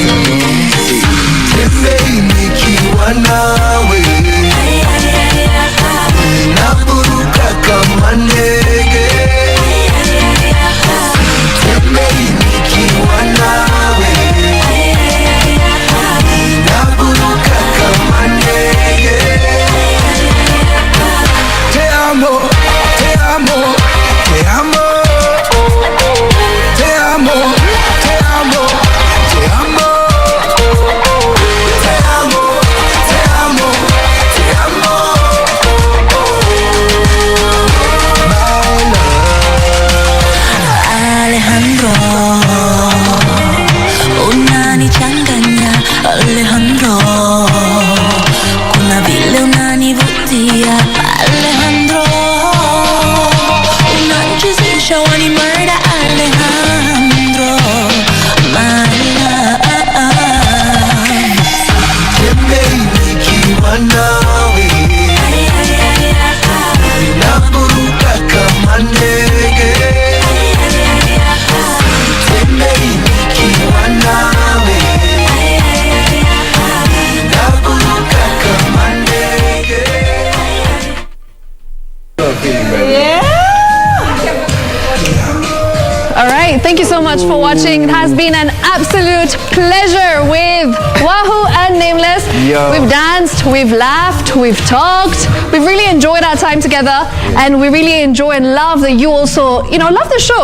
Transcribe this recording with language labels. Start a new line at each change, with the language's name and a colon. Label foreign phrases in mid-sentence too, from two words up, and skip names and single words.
Swahili: Tembei nikiwa nawe, naburuka kama ndege. Tembei nikiwa nawe, naburuka kama ndege.
Spanish: Te amo, te amo, te amo. Te amo, te amo, te amo. Te amo, te amo, te amo.
Swahili: Alejandro, unanichanganya Alejandro, kuna vile unanivutia Alejandro, unanichezesha wani murder Alejandro,
English: my love.
Swahili: Tembei nikiwa nawe, naburuka kama ndege. Tembei nikiwa nawe, naburuka kama ndege.
English: All right. Thank you so much for watching. It has been an absolute pleasure with Wahu and Nameless. Yo. We've danced, we've laughed, we've talked. We've really enjoyed our time together, and we really enjoy and love that you also, you know, love the show.